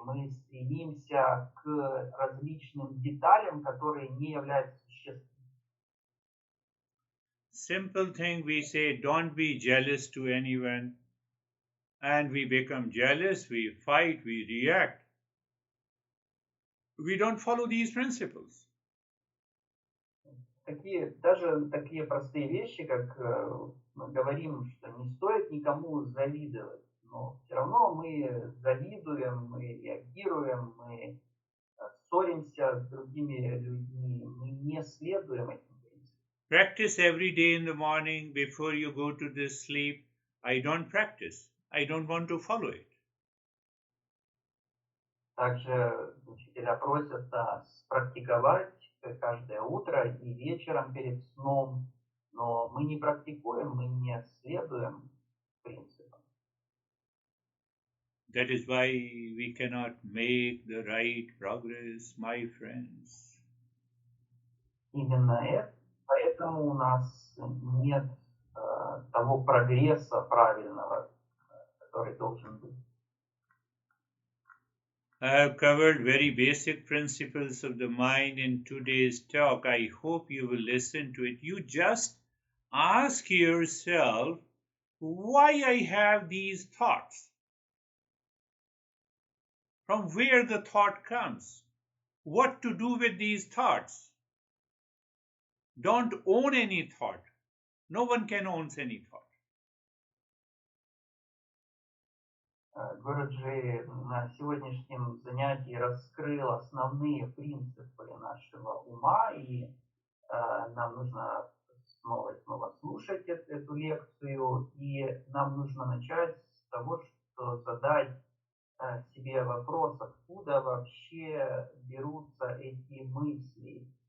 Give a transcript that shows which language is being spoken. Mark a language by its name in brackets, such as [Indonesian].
[Russian] Мы стремимся к различным деталям, которые не являются существенными. [English] Simple thing we say, don't be jealous to anyone. And we become jealous, we fight, we react. We don't follow these principles. [Russian] Даже такие простые вещи, как мы говорим, что не стоит никому завидовать, но все равно мы завидуем, мы реагируем, мы ссоримся с другими людьми, мы не следуем этим принципам. [English] Practice every day in the morning before you go to the sleep. I don't practice. I don't want to follow it. [Russian] Также учителя просят нас практиковать каждое утро и вечером перед сном, но мы не практикуем, мы не следуем принципам. [English] That is why we cannot make the right progress, my friends. [Russian] Именно поэтому у нас нет того прогресса правильного, который должен быть. [English] I have covered very basic principles of the mind in today's talk. I hope you will listen to it. You just ask yourself why I have these thoughts. From where the thought comes. What to do with these thoughts. Don't own any thought. No one can own any thought. [Russian] Гуруджи на сегодняшнем занятии раскрыл основные принципы нашего ума, и нам нужно снова и снова слушать эту лекцию, и нам нужно начать с того, что задать себе вопрос, откуда вообще берутся эти мысли,